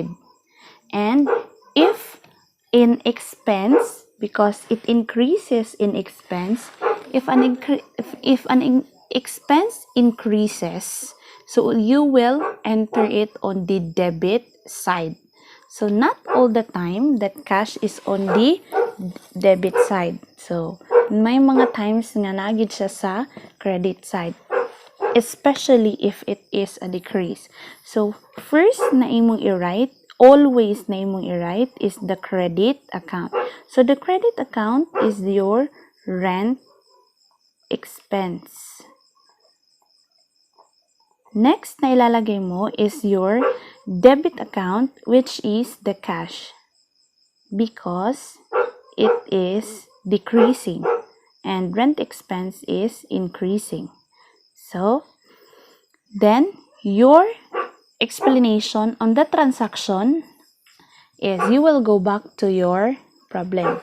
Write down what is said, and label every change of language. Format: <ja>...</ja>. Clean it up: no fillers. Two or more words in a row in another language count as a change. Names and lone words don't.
<en>And if in expense, because it increases in expense, if an expense increases, so you will enter it on the debit side. So, not all the time that cash is on the debit side. So,</en> <hil>may mga</hil> <en>times</en> <hil>nga nagid siya sa</hil> <en>credit side, especially if it is a decrease. So, first</en> <hil>na imong i-write,</hil> <en>always</en> <hil>na imong i-write</hil> <en>is the credit account. So, the credit account is your rent expense. Next</en> <tl>na ilalagay mo</tl> <en>is your debit account, which is the cash, because it is decreasing and rent expense is increasing. So, then your explanation on the transaction is you will go back to your problem.</en>